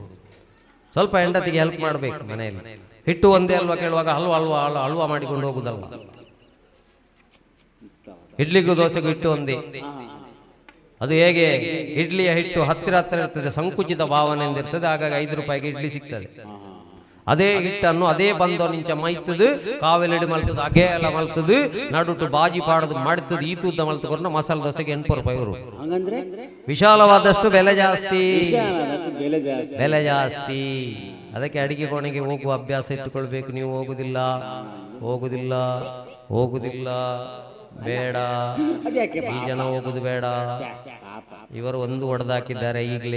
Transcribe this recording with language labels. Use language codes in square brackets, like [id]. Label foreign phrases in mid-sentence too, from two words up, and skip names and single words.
[kn] ಸ್ವಲ್ಪ ಹೆಂಡತಿಗೆ ಹೆಲ್ಪ್ ಮಾಡಬೇಕು ಮನೆಯಲ್ಲಿ. ಹಿಟ್ಟು ಒಂದೇ ಅಲ್ವಾ ಕೇಳುವಾಗ ಹಲ್ವಾ ಮಾಡಿಕೊಂಡು ಹೋಗುದಲ್ಲ. ಇಡ್ಲಿಗೂ ದೋಸೆಗೂ ಹಿಟ್ಟು ಒಂದೇ. ಅದು ಹೇಗೆ ಇಡ್ಲಿಯ ಹಿಟ್ಟು ಹತ್ತಿರ ಇರ್ತದೆ, ಸಂಕುಚಿತ ಭಾವನೆ ಎಂದಿರ್ತದೆ. ಹಾಗಾಗಿ 5 ರೂಪಾಯಿಗೆ ಇಡ್ಲಿ ಸಿಗ್ತದೆ. ಅದೇ ಹಿಟ್ಟನ್ನು [tcy] ಅದೇ ಬಂದು ನಿಂಚ ಮೈತದು ಕಾವೆಲೆಡಿ ಮಲ್ತದು ಅಗೆ ಎಲ್ಲ ಮಲ್ತದು ನಡುಟು ಬಾಜಿ ಪಾಡದು ಮಾಡ್ತದೆ. ಈ ತೂದ ಮಲ್ತುಕೊಂಡು [kn] ಮಸಾಲೆ ದೋಸೆಗೆ 8 ರೂಪಾಯಿ ಇವರು. ವಿಶಾಲವಾದಷ್ಟು ಬೆಲೆ ಜಾಸ್ತಿ. ಅದಕ್ಕೆ ಅಡಿಗೆ ಕೋಣೆಗೆ ಹೋಗುವ ಅಭ್ಯಾಸ ಇಟ್ಟುಕೊಳ್ಬೇಕು. ನೀವು ಹೋಗುದಿಲ್ಲ ಬೇಡ. ಈ ಜನ ಹೋಗುದು ಬೇಡ. ಇವರು ಒಂದು ಹೊಡೆದಾಕಿದ್ದಾರೆ ಈಗಲೇ.